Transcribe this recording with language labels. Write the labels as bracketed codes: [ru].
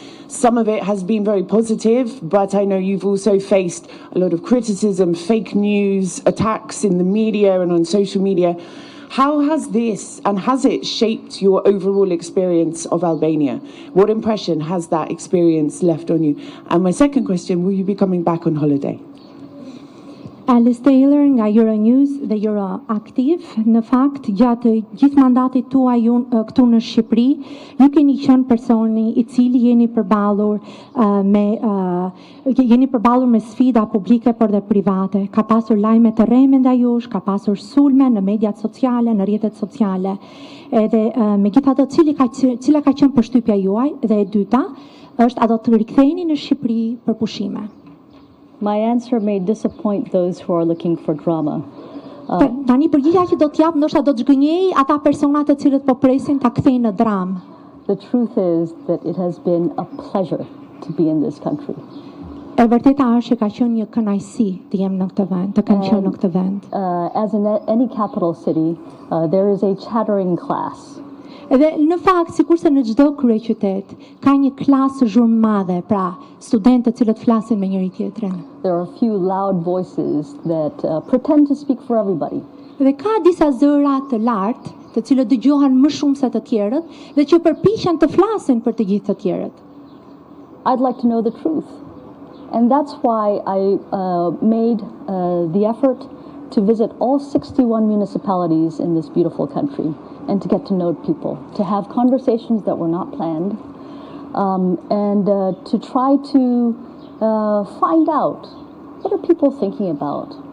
[en] Some of it has been very positive, but I know you've also faced a lot of criticism, fake news, attacks in the media and on social media. How has this, and has it shaped your overall experience of Albania? What impression has that experience left on you? And my second question, will you be coming back on holiday? [sq] Alice Taylor nga Euronews dhe Euroactiv, në fakt gjatë gjithë mandatit tuaj këtu në Shqipëri, ju keni qenë personi i cili jeni përballur me sfida publike por dhe private. Ka pasur lajme të rreme ndaj jush, ka pasur sulme në mediat sociale, në rrjetet sociale. Edhe megjithatë, cila ka qenë përshtypja juaj? Dhe e dyta është, a do të riktheheni në Shqipëri për pushime? [en] My answer may disappoint those who are looking for drama. [sq] Tani përgjigjja që do t'jap ndoshta do të zgënjej ata persona të cilët po presin ta kthejnë në dramë. [en] The truth is that it has been a pleasure to be in this country. [sq] E vërteta është që ka qenë një kënaqësi të jem në këtë vend, të kem qenë në këtë vend. [en] As in any capital city, there is a chattering class. [sq] Edhe në fakt, sikurse në çdo kryeqytet, ka një klasë zhurmëmadhe, pra studentë të cilët flasin me njëri tjetrin. [en] There are a few loud voices that pretend to speak for everybody. [sq] Dhe ka disa zëra të lartë, të cilët dëgjohen më shumë se të tjerët dhe që përpiqen të flasin për të gjithë të tjerët. [en] I'd like to know the truth. And that's why I made the effort to visit all 61 municipalities in this beautiful country and to get to know people, to have conversations that were not planned, and to try to find out, what are people thinking about?